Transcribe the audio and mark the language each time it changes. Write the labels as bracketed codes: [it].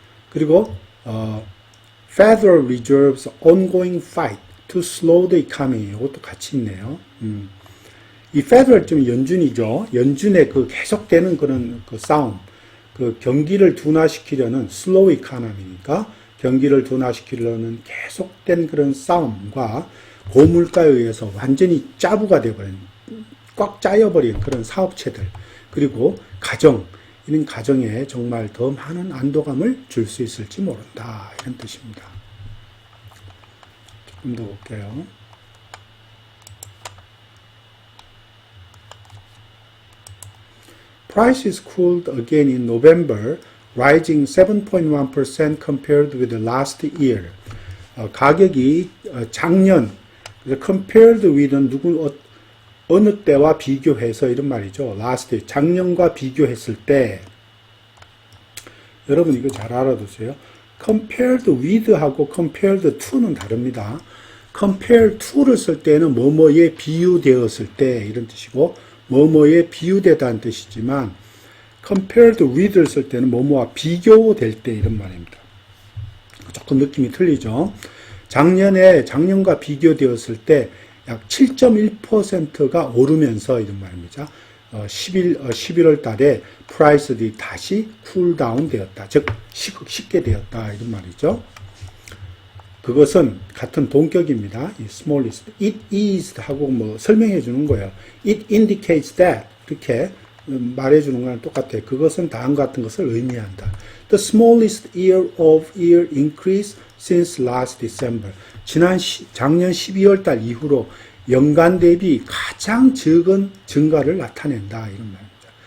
[ko] 그리고 [en] Federal Reserve's ongoing fight to slow the economy [ko] 이것도 같이 있네요. 이 Federal 좀 연준이죠. 연준의 그 계속되는 그런 그 싸움, 그 경기를 둔화시키려는 slow economy니까 경기를 둔화시키려는 계속된 그런 싸움과 고물가에 의해서 완전히 짜부가 되어버린, 꽉 짜여버린 그런 사업체들, 그리고 가정, 이런 가정에 정말 더 많은 안도감을 줄 수 있을지 모른다. 이런 뜻입니다. 조금 더 볼게요. [en] Prices cooled again in November, rising 7.1% compared with last year. [ko] 가격이 작년, compared with는 어느 때와 비교해서 이런 말이죠. last year, 작년과 비교했을 때 여러분 이거 잘 알아두세요. compared with하고 compared to는 다릅니다. compare to를 쓸 때는 뭐뭐에 비유되었을 때 이런 뜻이고 뭐뭐에 비유되다는 뜻이지만 compared with를 쓸 때는 뭐뭐와 비교될 때 이런 말입니다. 조금 느낌이 틀리죠. 작년과 비교되었을 때 약 7.1%가 오르면서 이런 말입니다. 11월 달에 프라이스들이 다시 쿨다운 되었다. 즉 식게 되었다. 이런 말이죠. 그것은 같은 동격입니다. 이 smallest. It is 하고 뭐 설명해 주는 거예요. [en] It indicates that. [ko] 이렇게 말해 주는 거랑 똑같아요. 그것은 다음과 같은 것을 의미한다. [en] The smallest year-over-year increase since last December. [ko] 작년 12월 달 이후로 연간 대비 가장 적은 증가를 나타낸다. 이런 말입니다.